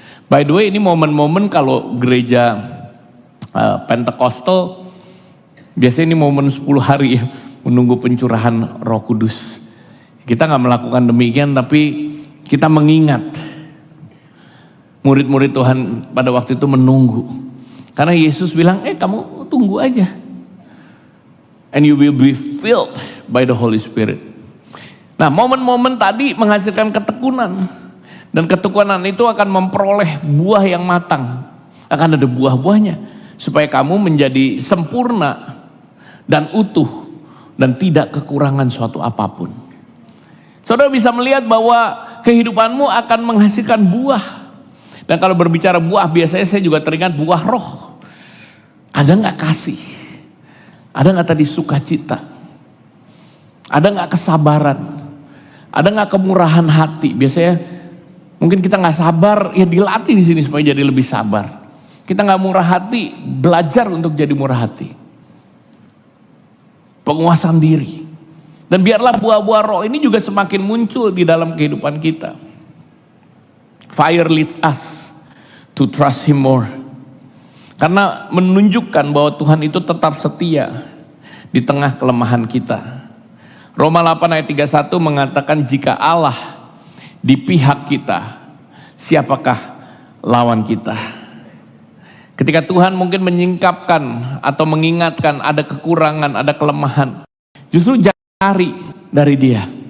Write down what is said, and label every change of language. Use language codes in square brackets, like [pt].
[id] By the way, ini momen-momen kalau gereja Pentekostal, biasanya ini momen 10 hari ya, menunggu pencurahan Roh Kudus. Kita nggak melakukan demikian, tapi kita mengingat. Murid-murid Tuhan pada waktu itu menunggu. Karena Yesus bilang, kamu tunggu aja. [en] And you will be filled by the Holy Spirit. [id] Nah, momen-momen tadi menghasilkan ketekunan. Dan ketekunan itu akan memperoleh buah yang matang. Akan ada buah-buahnya. Supaya kamu menjadi sempurna dan utuh. Dan tidak kekurangan suatu apapun. Saudara bisa melihat bahwa kehidupanmu akan menghasilkan buah. Dan kalau berbicara buah, biasanya saya juga teringat buah roh. Ada nggak kasih? Ada nggak tadi sukacita? Ada nggak kesabaran? Ada nggak kemurahan hati? Biasanya mungkin kita nggak sabar, ya dilatih di sini supaya jadi lebih sabar. Kita nggak murah hati, belajar untuk jadi murah hati. Penguasaan diri. Dan biarlah buah-buah roh ini juga semakin muncul di dalam kehidupan kita. [en] Fire lead us to trust Him more. [id] Karena menunjukkan bahwa Tuhan itu tetap setia di tengah kelemahan kita. Roma 8 ayat 31 mengatakan jika Allah di pihak kita, siapakah lawan kita. Ketika Tuhan mungkin menyingkapkan atau mengingatkan ada kekurangan, ada kelemahan, justru jangan cari dari dia.